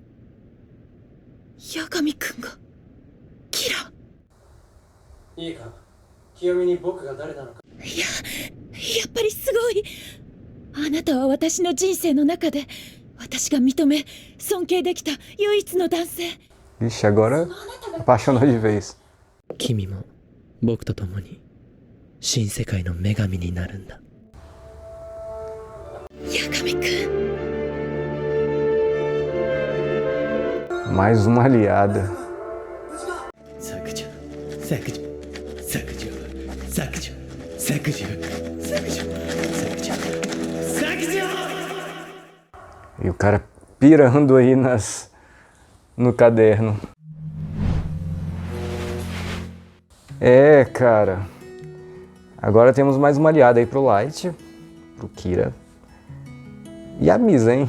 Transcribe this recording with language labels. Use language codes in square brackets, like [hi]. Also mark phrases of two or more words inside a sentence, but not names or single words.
[ja] 八神くんがキラ。いいか、清美に僕が誰なのか。やっぱりすごい。あなたは私の人生の中で私が認め尊敬できた唯一の男性。 [pt] Ixi, agora apaixonou de vez. [ja] 君も僕と共に新世界の女神になるんだ。八神くん。 [pt] Mais uma aliada. [ja] 削除、削除、削除、削除、削除、削除、削除、削除。 [pt] E o cara pirando aí no caderno. É, cara. Agora temos mais uma aliada aí pro Light, pro Kira. E a Misa, hein?